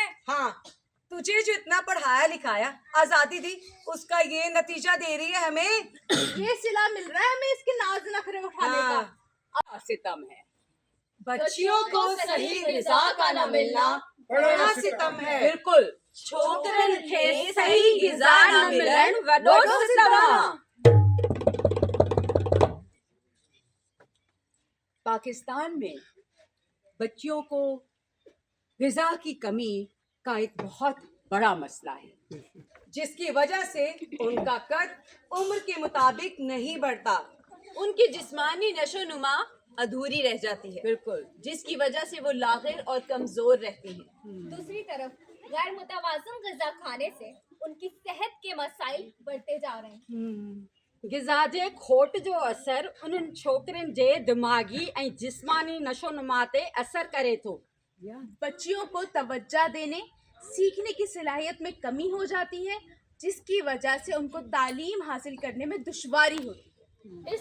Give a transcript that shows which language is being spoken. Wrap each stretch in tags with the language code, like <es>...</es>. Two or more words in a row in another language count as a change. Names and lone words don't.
<ur>ہاں، تجھے جو اتنا پڑھایا لکھایا، آزادی دی، اس کا یہ نتیجہ دے رہی ہے ہمیں. یہ صلہ مل رہا ہے ہمیں اس کے ناز نخرے اٹھانے हाँ। کا۔ ستم ہے بچیوں کو صحیح غذا کا نہ ملنا بڑا ستم ہے. बिल्कुल।</ur> <sd>छोकरन खे सही ग़िज़ा न मिलन वॾो सितम आहे।</sd> <ur>پاکستان میں بچیوں کو غذا کی کمی کا ایک بہت بڑا مسئلہ ہے, جس کی وجہ سے ان کا قد عمر کے مطابق نہیں بڑھتا. ان کی جسمانی نشوونما ادھوری رہ جاتی ہے. بالکل، جس کی وجہ سے وہ لاغر اور کمزور رہتی ہیں. دوسری طرف غیر متوازن غذا کھانے سے ان کی صحت کے مسائل بڑھتے جا رہے ہیں.</ur> <sd>ग़िज़ा जे खोट जो असर उन्हनि छोकिरनि जे दिमाग़ी ऐं जिस्मानी नशोनुमा ते असर करे थो।</sd> <ur>بچیوں کو توجہ دینے، سیکھنے کی صلاحیت میں کمی ہو جاتی ہے، جس کی وجہ سے ان کو تعلیم حاصل کرنے میں دشواری ہوتی ہے. इस</ur>